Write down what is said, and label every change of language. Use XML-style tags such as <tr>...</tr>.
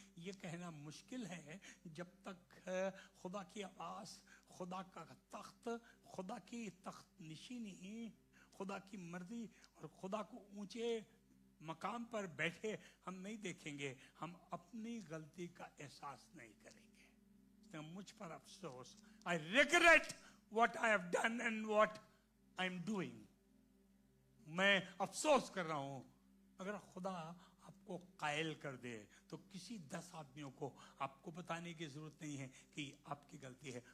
<hi>ये कहना मुश्किल है जब तक खुदा की आवाज, खुदा का तख्त, खुदा की तख्त निशीनी, खुदा की मर्जी और खुदा को ऊंचे मकाम पर बैठे हम नहीं देखेंगे, हम अपनी गलती का एहसास नहीं करेंगे. मुझ पर अफसोस.</hi> <en>I regret what I have done and what I am doing.</en> <hi>मैं अफसोस कर रहा हूं. अगर खुदा आपको कायल कर दे तो किसी 10 आदमियों को आपको बताने की जरूरत नहीं है कि आपकी गलती है.</hi>